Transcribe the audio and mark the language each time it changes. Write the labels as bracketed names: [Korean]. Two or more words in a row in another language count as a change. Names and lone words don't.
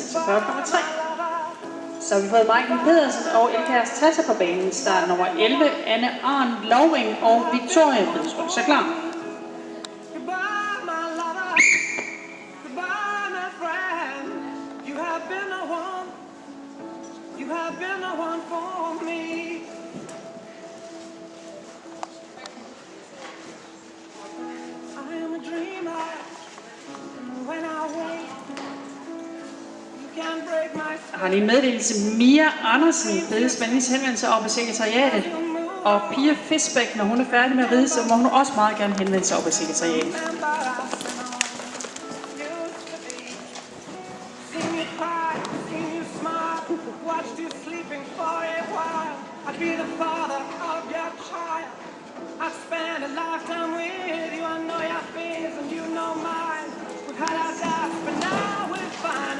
[Danish] 46,3. Så har vi fået Maiken Pedersen og Elkærs Tassa på banen. Start nummer 11, Anne Arn Loving og Victoria Bridesholm. Så klar. [English] You have been the one for me. I am a dreamer. When I wake, you can't break my. [Danish] Jeg har lige en meddelelse. Mia Andersen bedes venligst henvende sig over på sekretariatet. Og Pia Fisbæk, når hun er færdig med at ride, så må hun også meget gerne henvende sig over på sekretariatet. [English] Watched you sleeping for a while. I'd be the father of your child. I'd spend a lifetime with you. I know your fears and you know mine. We've had our doubts, but now we're fine.